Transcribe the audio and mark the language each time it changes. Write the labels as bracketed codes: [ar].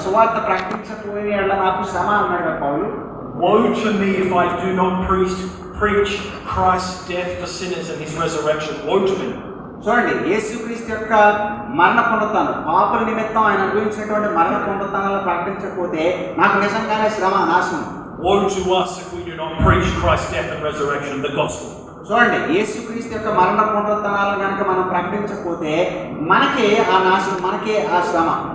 [te] సువార్త ప్రకటించకపోయిన యెడల నాకు శ్రమ అన్నాడు కదా పౌలు. [en] Woe to me if I do not preach Christ's death for sinners and his resurrection. Woe to me. [te] చూడండి, యేసుక్రీస్తు యొక్క మరణ పునరుత్థానం, పాపుల నిమిత్తం ఆయన అనుభవించినటువంటి మరణ పునరుత్థానాలను ప్రకటించకపోతే నాకు నిజంగానే శ్రమ, నాశనం. [en] Woe to us if we do not preach Christ's death and resurrection, the gospel. [te] చూడండి, యేసుక్రీస్తు యొక్క మరణ పునరుత్థానాలను కనుక మనం ప్రకటించకపోతే మనకే ఆ నాశనం, మనకే ఆ శ్రమ.